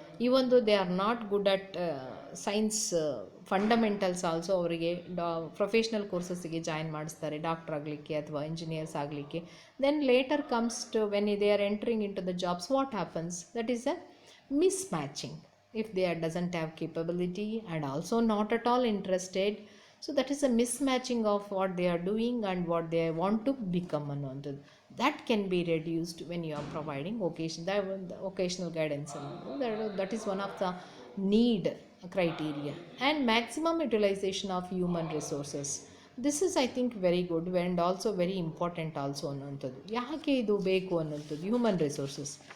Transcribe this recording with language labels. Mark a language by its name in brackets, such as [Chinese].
[Kannada] ಈ ಒಂದು [English] They are not good at science fundamentals also. [Kannada] ಅವರಿಗೆ ಪ್ರೊಫೆಷ್ನಲ್ ಕೋರ್ಸಸ್ಸಿಗೆ ಜಾಯಿನ್ ಮಾಡಿಸ್ತಾರೆ, ಡಾಕ್ಟರ್ ಆಗಲಿಕ್ಕೆ ಅಥವಾ ಇಂಜಿನಿಯರ್ಸ್ ಆಗಲಿಕ್ಕೆ. [English] Then later comes to when they are entering into the jobs, what happens? That is a mismatching. If they doesn't have capability and also not at all interested, so that is a mismatching of what they are doing and what they want to become ಅನ್ನೋದು. That can be reduced when you are providing vocational guidance. That is one of the need criteria. And maximum utilization of human resources. This is I think very good and also very important also ಅನ್ನೋಂಥದ್ದು. [Kannada] ಯಾಕೆ ಇದು ಬೇಕು ಅನ್ನೋಂಥದ್ದು, human resources.